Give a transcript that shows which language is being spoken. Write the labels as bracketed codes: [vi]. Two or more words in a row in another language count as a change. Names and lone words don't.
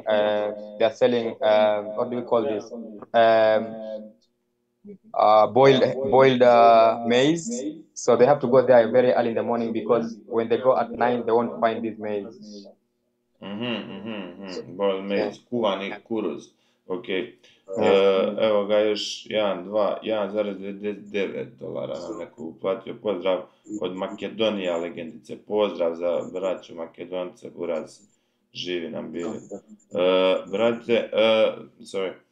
[en] They're selling. What do we call this? Boiled maize. So they have to go there very early in the morning because when they go at 9, they won't find this maize. Boiled maize, [sr] kuvani kuruz. Ok. Evo ga još 1,99 dolara nam neko uplatio. Pozdrav od Makedonija, legendice. Pozdrav za braću Makedonce, buraz. Živi nam bili. Brate, sorry.